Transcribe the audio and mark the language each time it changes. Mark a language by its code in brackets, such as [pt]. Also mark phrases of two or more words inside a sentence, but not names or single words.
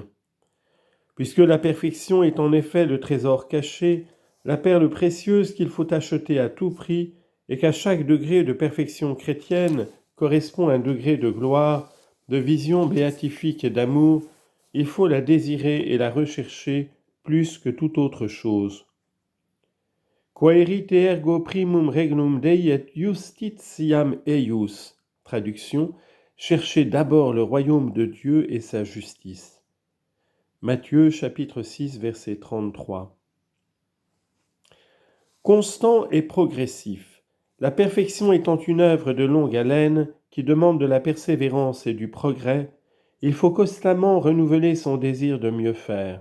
[fr] Puisque la perfection est en effet le trésor caché, la perle précieuse qu'il faut acheter à tout prix, et qu'à chaque degré de perfection chrétienne correspond un degré de gloire, de vision béatifique et d'amour, il faut la désirer et la rechercher plus que toute autre chose. [la] Quaerite ergo primum regnum Dei et justitiam eius. [fr] Traduction, cherchez d'abord le royaume de Dieu et sa justice. Matthieu chapitre 6 verset 33. Constant et progressif. La perfection étant une œuvre de longue haleine qui demande de la persévérance et du progrès, il faut constamment renouveler son désir de mieux faire.